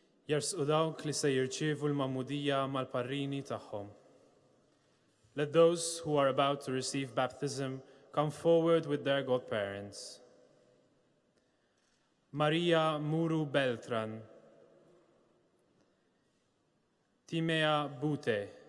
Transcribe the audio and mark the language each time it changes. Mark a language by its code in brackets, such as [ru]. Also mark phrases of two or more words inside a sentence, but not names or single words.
[mt] Jersqu dawk li se jirċievu l-mamudija mal-parrini tagħhom. [en] Let those who are about to receive baptism come forward with their godparents. Maria Muru Beltran, Timea Bute,